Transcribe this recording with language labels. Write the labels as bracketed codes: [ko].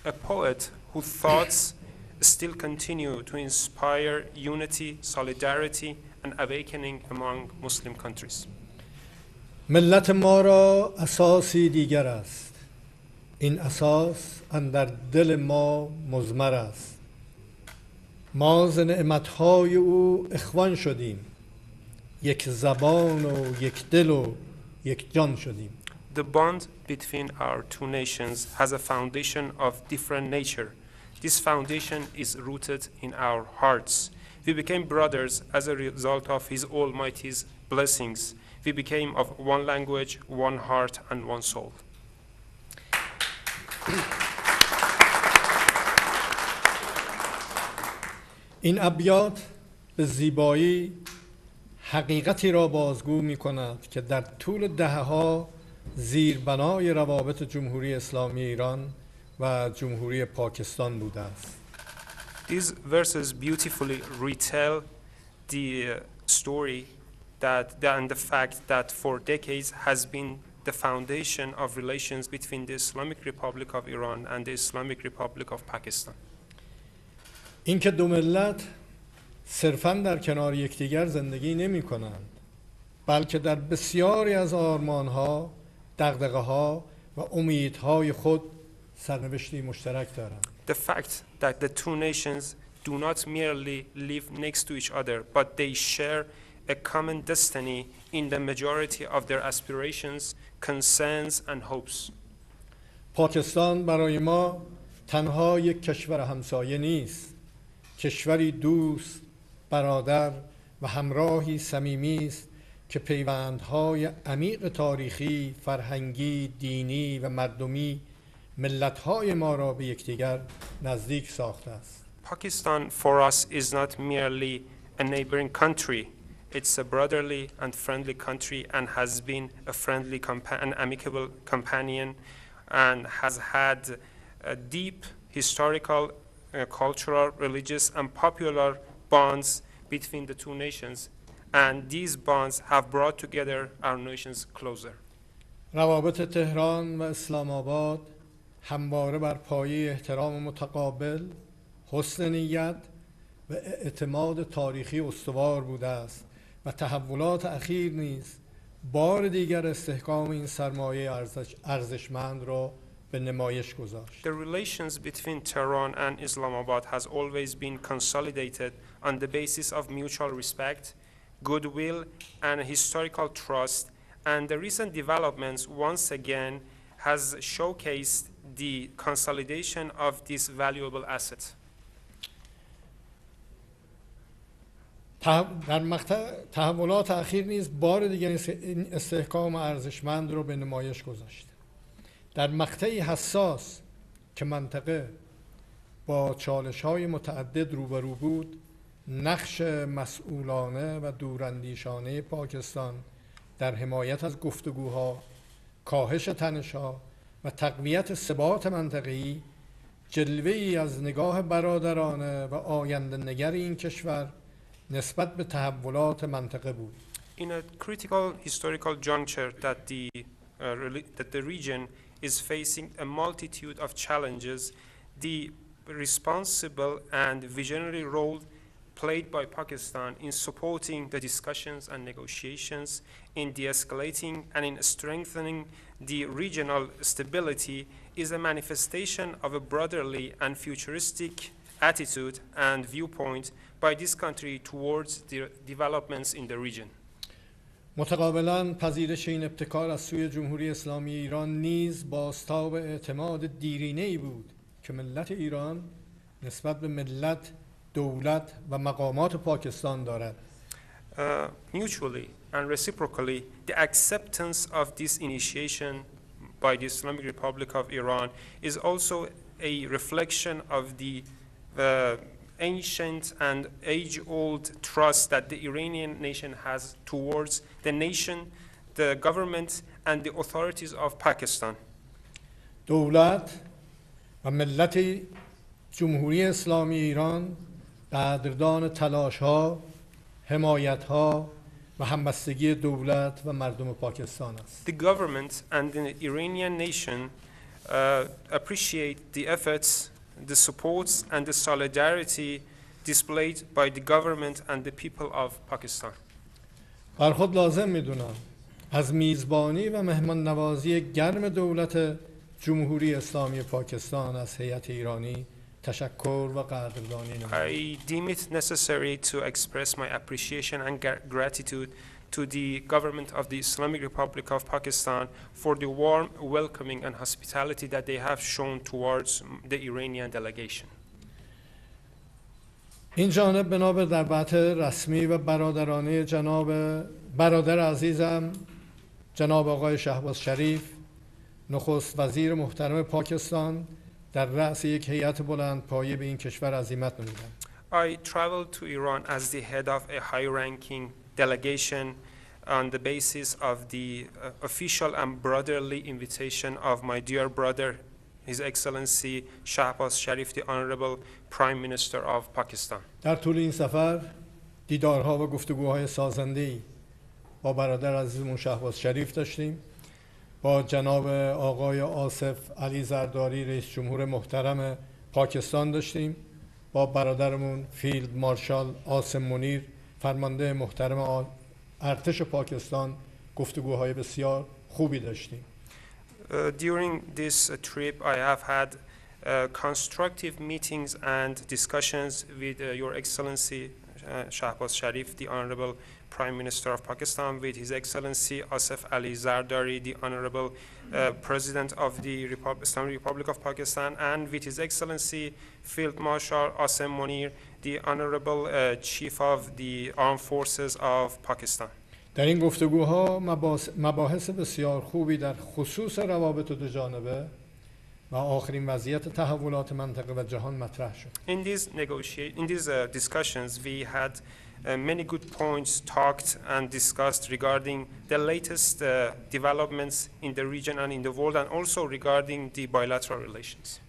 [en] A poet whose thoughts still continue to inspire unity, solidarity, and awakening among Muslim countries. [fa] ملت ما را اساسی دیگر است. این اساس اندر دل ما مضمر است. ما ز نعمت‌های او اخوان شدیم. یک زبان و یک دل و یک جان شدیم. [en] The bond between our two nations has a foundation of different nature. This foundation is rooted in our hearts. We became brothers as a result of His Almighty's blessings. We became of one language, one heart, and one soul. [fa] این ابیات به زیبایی حقیقتی را بازگو می کند که در طول دهه‌ها زیربنای روابط جمهوری اسلامی ایران و جمهوری پاکستان بوده است. [en] These verses beautifully retell the story and the fact that for decades has been the foundation of relations between the Islamic Republic of Iran and the Islamic Republic of Pakistan. [fa] اینکه دو ملت صرفاً در کنار یکدیگر زندگی نمی کنند، بلکه در بسیاری از آرمانها، دغدغه‌ها و امیدهای خود سرنوشتی مشترک دارند. [en] The fact that the two nations do not merely live next to each other, but they share a common destiny in the majority of their aspirations, concerns, and hopes. [fa] پاکستان برای ما تنها یک کشور همسایه نیست، کشوری دوست، برادر و همراهی صمیمی است که پیوندهای عمیق تاریخی، فرهنگی، دینی و مردمی ملت‌های ما را به یکدیگر نزدیک ساخته است. [en] Pakistan for us is not merely a neighboring country. It's a brotherly and friendly country and has been a friendly and amicable companion and has had a deep historical, cultural, religious and popular bonds between the two nations, and these bonds have brought together our nations closer. [fa] روابط تهران و اسلام آباد همواره بر پایه احترام متقابل، حسن نیت و اعتماد تاریخی استوار بوده است و تحولات اخیر نیز بار دیگر استحکام این سرمایه ارزشمند را به نمایش گذاشت. [en] The relations between Tehran and Islamabad has always been consolidated on the basis of mutual respect, goodwill, and historical trust, and the recent developments once again has showcased the consolidation of this valuable asset. [fa] در مقطع تحولات اخیر نیز بار دیگر این استحکام ارزشمند را به نمایش گذاشت. در مقطعی حساس که منطقه با چالش‌های متعدد روبرو بود، نقش مسئولانه و دوراندیشانه پاکستان در حمایت از گفتگوها، کاهش تنش‌ها و تقویت ثبات منطقه‌ای جلوه‌ای از نگاه برادرانه و آینده‌نگر این کشور نسبت به تحولات منطقه بود. [en] In a critical historical juncture that the region is facing a multitude of challenges, the responsible and visionary role played by Pakistan in supporting the discussions and negotiations, in de-escalating and in strengthening the regional stability is a manifestation of a brotherly and futuristic attitude and viewpoint by this country towards the developments in the region. [fa] متقابلاً پذیرش این ابتکار از سوی جمهوری اسلامی ایران نیز بازتاب اعتماد دیرینه‌ای بود که ملت ایران نسبت به ملت، دولت و مقامات پاکستان دارد. [en] Mutually, and reciprocally, the acceptance of this initiation by the Islamic Republic of Iran is also a reflection of the ancient and age-old trust that the Iranian nation has towards the nation, the government, and the authorities of Pakistan. [fa] دولت و ملت جمهوری اسلامی ایران قدردان تلاش‌ها، حمایت‌ها و همبستگی دولت و مردم پاکستان است. [en] The government and the Iranian nation appreciate the efforts, the supports, and the solidarity displayed by the government and the people of Pakistan. [fa] بر خود لازم می‌دونم از میزبانی و مهمان نوازی گرم دولت جمهوری اسلامی پاکستان از هیئت ایرانی تشکر و قدردانی نمایم. [en] I deem it necessary to express my appreciation and gratitude to the government of the Islamic Republic of Pakistan for the warm welcoming and hospitality that they have shown towards the Iranian delegation. [fa] این جانب بنا به دعوت رسمی و برادرانه برادر عزیزم جناب آقای شهباز شریف نخست وزیر محترم پاکستان در رأس یک هیئت بلند پایه به این کشور عزیمت نمودند. [en] I traveled to Iran as the head of a high-ranking delegation on the basis of the official and brotherly invitation of my dear brother, His Excellency Shahbaz Sharif, the Honorable Prime Minister of Pakistan. [fa] در طول این سفر دیدارها و گفتگوهای سازنده‌ای با برادر عزیزمون شهباز شریف داشتیم، با جناب آقای آصف علی زرداری رئیس جمهور محترم پاکستان داشتیم، با برادرمون فیلد مارشال عاصم منیر فرمانده محترم ارتش پاکستان گفتگوهای بسیار خوبی داشتیم. [en] During this trip, I have had constructive meetings and discussions with Your Excellency Shahbaz Sharif, the Honorable Prime Minister of Pakistan, with His Excellency Asif Ali Zardari, the Honorable President of the Islamic Republic of Pakistan, and with His Excellency Field Marshal Asim Munir, the Honorable Chief of the Armed Forces of Pakistan. [fa] در این گفتگوها مباحث بسیار خوبی در خصوص روابط دو جانبه و آخرین وضعیت تحولات منطقه و جهان مطرح شد. [en] In these discussions, we had many good points talked and discussed regarding the latest developments in the region and in the world, and also regarding the bilateral relations.